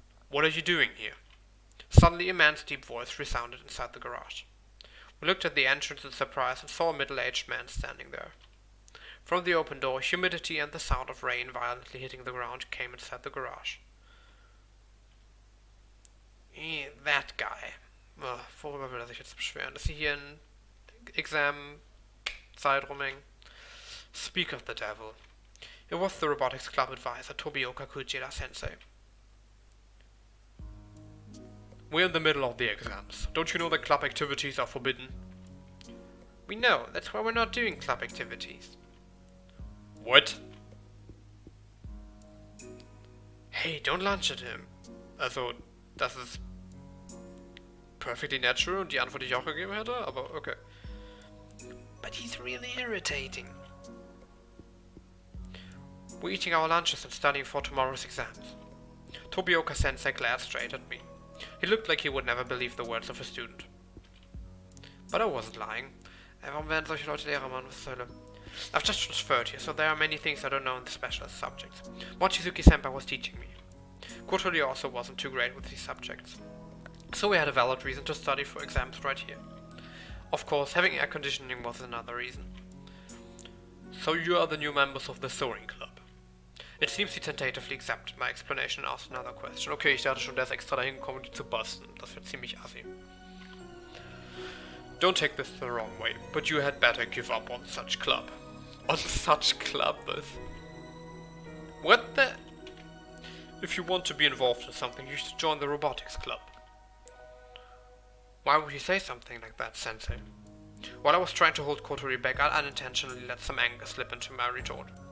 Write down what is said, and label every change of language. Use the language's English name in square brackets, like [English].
[English] What are you doing here? Suddenly a man's deep voice resounded inside the garage. We looked at the entrance in surprise and saw a middle-aged man standing there. From the open door, humidity and the sound of rain violently hitting the ground came inside the garage. That guy. [German] Worüber will er sich jetzt beschweren? Dass sie hier ein Exam-Zeit rumhängen? [English] Speak of the devil. It was the robotics club advisor, Tobioka Kujida-sensei. We're in the middle of the exams. Don't you know that club activities are forbidden? We know, that's why we're not doing club activities. What? Hey, don't lunge at him. [German] Also, das ist [English] perfectly natural [German] und die Antwort, die ich auch gegeben hätte, aber okay. [English] But he's really irritating. We're eating our lunches and studying for tomorrow's exams. Tobioka-sensei glared straight at me. He looked like he would never believe the words of a student. But I wasn't lying. [German] Warum werden solche Leute Lehrer, Mann? Was zur Hölle? [English] I've just transferred here, so there are many things I don't know in the specialist subjects. Mochizuki-senpai was teaching me. Kotori also wasn't too great with these subjects. So we had a valid reason to study for exams right here. Of course, having air conditioning was another reason. So you are the new members of the Soaring Club. It seems he tentatively accepted my explanation and asked another question. [German] Okay, ich dachte schon, der ist extra dahin gekommen, um die zu busten. Das wird ziemlich assi. [English] Don't take this the wrong way, but you had better give up on such club. On such club? What the? If you want to be involved in something, you should join the robotics club. Why would you say something like that, Sensei? While I was trying to hold Kotori back, I unintentionally let some anger slip into my retort.